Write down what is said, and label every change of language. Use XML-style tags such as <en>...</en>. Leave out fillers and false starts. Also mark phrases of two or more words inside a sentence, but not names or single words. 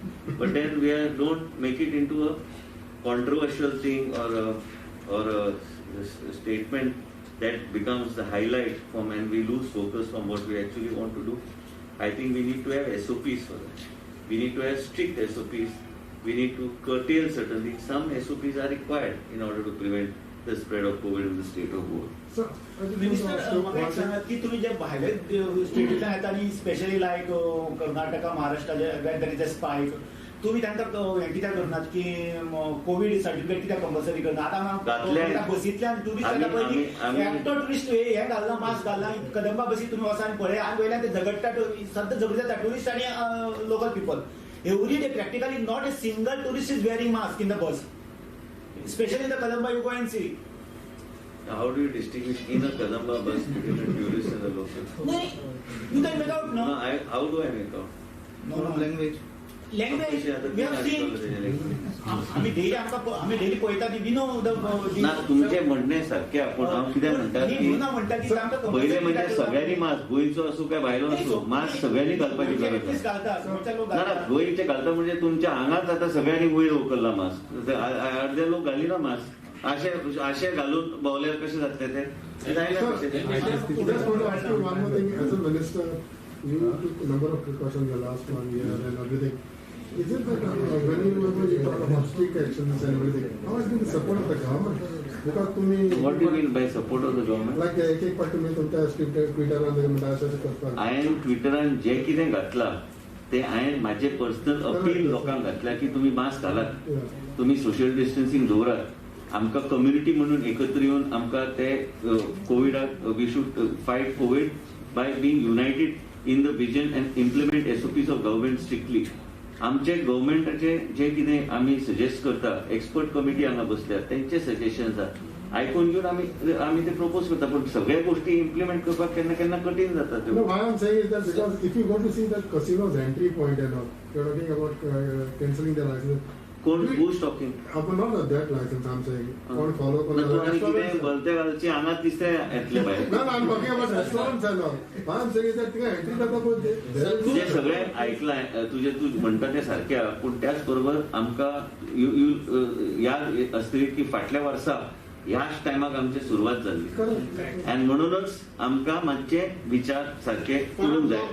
<en>But then don't make it into a controversial thing or a statement that becomes the highlight and we lose focus from what we actually want to do. I think we need to have SOPs for that. We need to have strict SOPs. We need to curtail certain things. Some SOPs are required in order to prevent the spread of COVID in the state of Goa. So, Minister,</en> <kok>म्हाका सांगात की तुम्ही जे भायले स्टेटींतल्यान येता न्ही,</kok> <en>especially like Karnataka, Maharashtra where there is a spike,</en> <kok>तुम्ही तांकां हें कित्याक करनात की</kok> <en>COVID certificate</en> <kok>कित्याक कंपल्सरी करना? आतां बसींतल्यान टुरिस्ट येता पळय, एकटो टुरिस्ट हें घालना, मास्क घालना, कदंबा बसींत तुम्ही वचा आनी पळय, आनी वयल्यान ते झगडटा, सद्दां झगडी जाता टुरिस्ट आनी</kok> <en>local people. Every day, practically, not a single tourist is wearing mask in the bus. Especially in the Kadamba, you go and see. Now, how do you distinguish in a Kadamba bus between a tourist and a local? No, you can make out, no? How do I make out? No language. Language, we have seen.</en> <kok>आम्ही डेली पळयता ती विनो ना तुमचे म्हणणे सारखे आपण हांव कितें म्हणटा की पहिले म्हणजे सगळ्यांनी मास्क गोंयचो असो काय भायलो असो मास्क सगळ्यांनी घालपाची गरज ना गोंयचे घालता म्हणजे तुमच्या हांगाच आता सगळ्यांनी वयर उखल्ला मास्क अर्धे लोक घालिना मास्क अशे घालून भोवल्यार कशें जातले ते जायना कशें.</kok> <en>Is it that when you talk about strict actions and everything, how has been the support of the government? Because to me, what do you mean by support of the government?</en> <kok>Like एक part तुम्ही तुमच्या ट्विटरान म्हणटा अशें करता. हांवें ट्विटरान जें कितें घातलां तें हांवें म्हाजें पर्सनल अपील लोकांक घातल्या की तुमी मास्क घालात, तुमी</kok> <en>social distancing</en> <kok>दवरात, आमकां कम्युनिटी म्हणून एकत्र येवन आमकां ते कोविडाक</kok> <en>we should fight COVID by being united in the vision and implement SOPs of government strictly.</en> <kok>आमचे गव्हर्नमेंटाचे जे कितें आमी सजेस्ट करता,</kok> <en>expert committee</en> <kok>हांगा बसल्या, तेंचे सजेशन्स आसा आयकून घेऊन आम्ही ते प्रपोज करता, पण सगळ्या गोष्टी इम्प्लिमेंट करपाक केन्ना केन्ना कठीण जातात.</kok> <en>No, why I'm saying is that because if you go to see that casino's entry point and all, you're talking about cancelling the license.</en> <kok>कोण</kok> <en>who's talking? Not that license, I'm saying. Don't follow.</en> <kok>तू आनी कितें भलते घालची हांगाच दिसता येतले भायर.</kok> <en>No, I'm talking about restaurants and all. Why I'm saying is that</en> <kok>तिका entry करता पळय तुझे सगळे ऐकलाय, तू म्हणटा ते सारखे आहा, पूण त्याच बरोबर आमकां याद आसतली की फाटल्या वर्सा ह्याच टायमाक आमची सुरवात जाल्ली आनी म्हणूनच आमकां मातशे विचार सारखे करूंक जाय.</kok>